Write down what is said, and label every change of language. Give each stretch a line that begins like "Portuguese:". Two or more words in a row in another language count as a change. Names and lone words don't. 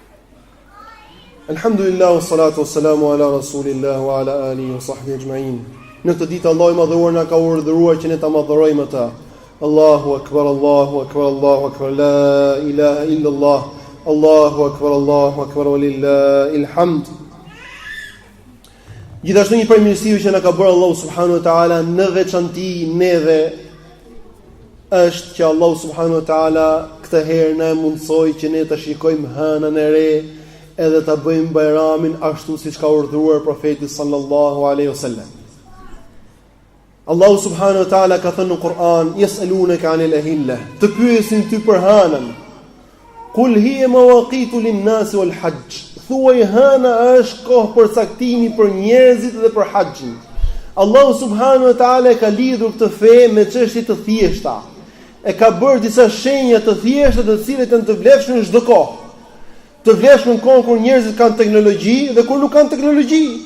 Arabic: الحمد لله والصلاة والسلام على رسول الله وعلى آله وصحبه أجمعين.
Albanian: Në këtë ditë Allahu i madhëruar na ka urdhëruar që ne ta madhërojmë atë.
Arabic: الله أكبر، الله أكبر، الله أكبر، لا إله إلا الله. الله أكبر، ولله الحمد.
Albanian: Gjithashtu një prej mirësive që na ka bërë Allahu
Arabic: سبحانه وتعالى
Albanian: në veçanti neve është që Allahu
Arabic: سبحانه وتعالى
Albanian: këtë herë na mundsoi që ne të shikojmë hënën e re edhe ta bëjmë Bajramin ashtu siç ka urdhëruar profeti
Arabic: صلى الله عليه وسلم.
Albanian: Allahu
Arabic: سبحانه وتعالى
Albanian: ka thënë në Kur'an:
Arabic: "يسألونك عن الأهلة",
Albanian: të pyesin ty për hënën.
Arabic: "قل هي مواقيت للناس والحج",
Albanian: thuaj hëna është kohë përcaktimi për njerëzit dhe për haxhin. Allahu
Arabic: سبحانه وتعالى
Albanian: ka lidhur këtë fe me çështje të thjeshta. E ka bërë disa shenja të thjeshta të cilat janë të vlefshme në çdo kohë. Të vlefshme në kohën kur njerëzit kanë teknologji dhe kur nuk kanë teknologji.